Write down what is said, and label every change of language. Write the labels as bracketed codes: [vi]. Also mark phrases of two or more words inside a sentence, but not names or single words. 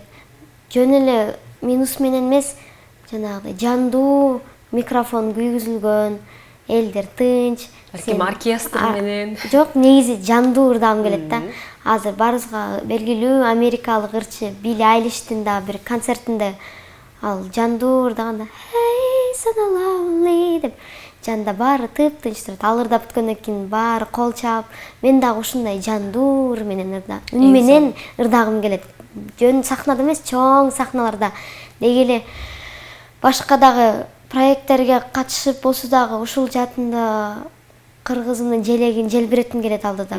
[ky] Жөн эле минус менен эмес, жанагыдай жандуу микрофон күйгүзүлгөн, элдер тынч. Балким оркестр менен. Жок, негизи жандуу ырдагым келет да. Азыр барыбызга белгилүү америкалык ырчы Билли Айлиштин да бир концертинде ал жандуу ырдаганда [en] "Hey, so lovely" [ky] деп жанда баары тыптынч турат. Ал ырдап бүткөндөн кийин баары кол чаап, мен дагы ушундай жандуу ыр менен үн менен ырдагым келет. Жөн сахнада эмес, чоң сахналарда. Деги эле башка дагы проекттерге катышып болсо дагы ушул жаатында кыргызымдын желегин желбиретким келет алдыда.